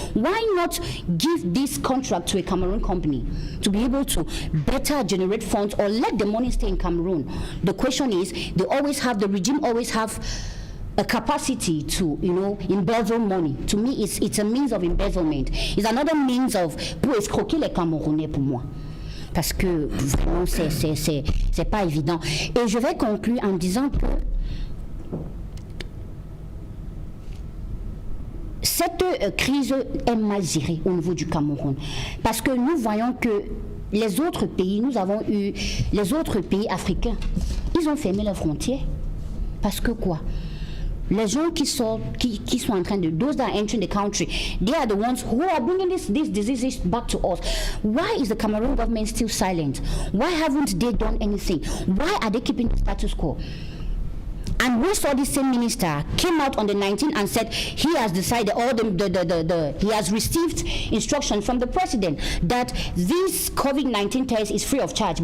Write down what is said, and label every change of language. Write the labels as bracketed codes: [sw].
[en] Why not give this contract to a Cameroon company to be able to better generate funds, or let the money stay in Cameroon? The question is, the regime always have a capacity to, you know, embezzle money. To me, it's a means of embezzlement. It's another means of [fr] pour escroquer les Camerounais pour moi. Parce que vraiment, c'est pas évident. Et je vais conclure en disant que cette crise est mal gérée au niveau du Cameroun. Parce que nous voyons que les autres pays, les autres pays africains, ils ont fermé leurs frontières. Parce que quoi? Les gens qui sont en train de, [en] those that are entering the country, they are the ones who are bringing these diseases back to us. Why is the Cameroon government still silent? Why haven't they done anything? Why are they keeping the status quo? And we saw this same minister came out on the 19th and said he has decided, or he has received instruction from the president that this COVID-19 test is free of charge.